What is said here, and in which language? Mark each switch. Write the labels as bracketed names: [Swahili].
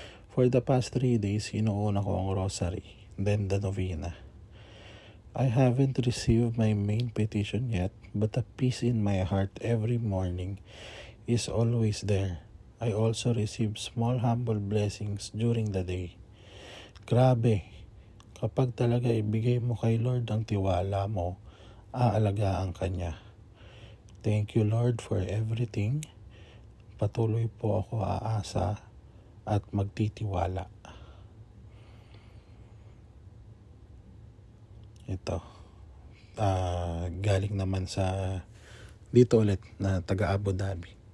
[English] For the past 3 days, [Filipino] inuuna ko ang [English] rosary, then the novena. I haven't received my main petition yet, but the peace in my heart every morning is always there. I also receive small humble blessings during the day. [Filipino] Grabe, kapag talaga ibigay mo kay Lord ang tiwala mo, aalagaan ka niya. [English] Thank you Lord for everything. [Filipino] Patuloy po ako aasa at magtitiwala. Ito, galing naman sa dito ulit na taga Abu Dhabi.